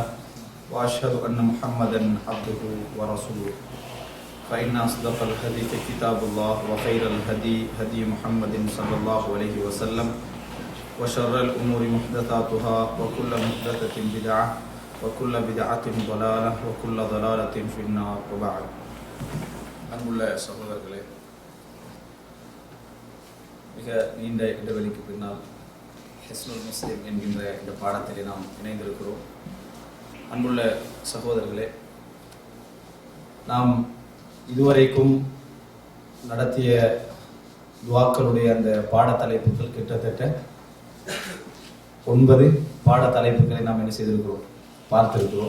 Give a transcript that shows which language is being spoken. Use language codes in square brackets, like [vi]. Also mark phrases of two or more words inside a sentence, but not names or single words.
[ar] وأشهد أن محمدا عبده ورسوله فإن أصدق الحديث كتاب الله وخير الهدي هدي محمد صلى الله عليه وسلم وشر الأمور محدثاتها وكل محدثة بدعة وكل بدعة ضلالة وكل ضلالة في النار وبعد [ta] அன்புள்ள சகோதரர்களே, மிக நீண்ட இடைவெளிக்கு பின்னால் ஹிஸ்னுல் முஸ்லிம் என்கின்ற இந்த பாடத்திலே நாம் இணைந்திருக்கிறோம். அன்புள்ள சகோதரர்களே, நாம் இதுவரைக்கும் நடத்திய துஆக்களுடைய அந்த பாடத்தலைப்புகள் கிட்டத்தட்ட 9 பாடத்தலைப்புகளை நாம் என்ன செய்திருக்கிறோம், பார்த்திருக்கிறோம்.